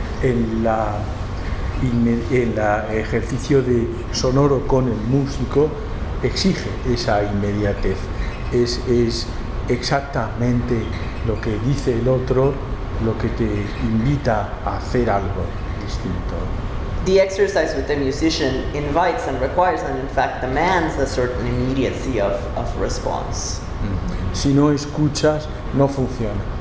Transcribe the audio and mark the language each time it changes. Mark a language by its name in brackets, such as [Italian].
[Spanish] El ejercicio de sonoro con el músico exige esa inmediatez. Es exactamente lo que dice el otro, lo que te invita a hacer algo distinto. [English] The exercise with the musician invites and requires and in fact demands a certain immediacy of response. [Spanish] Si no escuchas, no funciona.